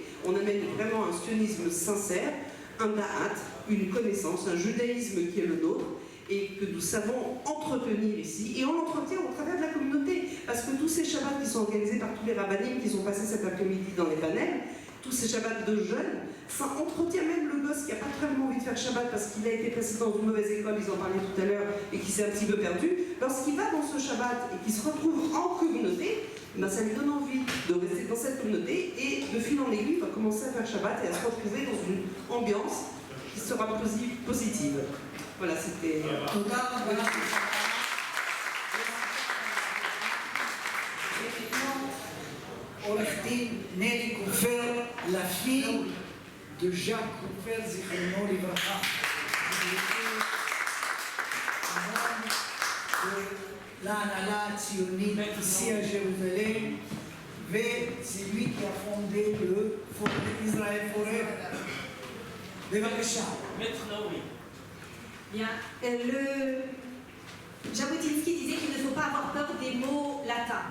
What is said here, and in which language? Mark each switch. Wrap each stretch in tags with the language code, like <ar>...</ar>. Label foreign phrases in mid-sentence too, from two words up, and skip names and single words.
<fr>On amène vraiment un sionisme sincère, un da'at, une connaissance, un judaïsme qui est le nôtre, et que nous savons entretenir ici, et on l'entretient au travers de la communauté, parce que tous ces Shabbats qui sont organisés par tous les rabbinim qui sont passés cet après-midi dans les panels, tous ces Shabbats de jeunes, ça entretient même le gosse qui n'a pas vraiment envie de faire Shabbat parce qu'il a été placé dans une mauvaise école, ils en parlaient tout à l'heure, et qui s'est un petit peu perdu. Lorsqu'il va dans ce Shabbat et qu'il se retrouve en communauté, ben ça lui donne envie de rester dans cette communauté, et de fil en aiguille, il va commencer à faire Shabbat et à se retrouver dans une ambiance qui sera positive. Voilà, c'était...</fr> <he>עורך-דין נלי קופר,</he> <fr>la fille de Jacques קופר,</fr> <he>זיכרונו לברכה. להנהלה הציונית</he> <fr>ici à Jérusalem, c'est lui qui a fondé le Israël Forever.</fr> <he>בבקשה.</he> <fr>Maître Naomi. Bien. Jabotinsky disait qu'il ne faut pas avoir peur des mots latins.</fr>